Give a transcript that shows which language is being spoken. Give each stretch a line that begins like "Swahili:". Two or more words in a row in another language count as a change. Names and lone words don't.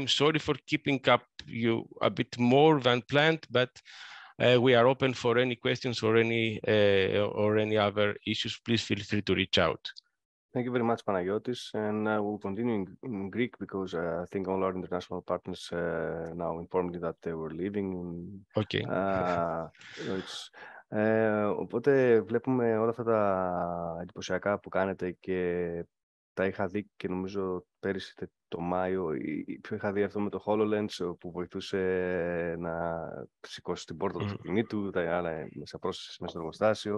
English: Sorry for keeping up you a bit more than planned, but we are open for any questions or any other issues. Please feel free to reach out. Thank you very much, Panagiotis, and we'll continue in Greek, because I think all our international partners now informed me that they were leaving. Okay.
Greek: Οπότε βλέπουμε όλα αυτά τα εντυπωσιακά που κάνετε, και τα είχα δει και νομίζω πέρυσι το Μάιο, είχα δει αυτό με το HoloLens που βοηθούσε να σηκώσει την πόρτα του αυτοκινήτου, τα άλλα μέσα πρόσθεση μέσα στο εργοστάσιο.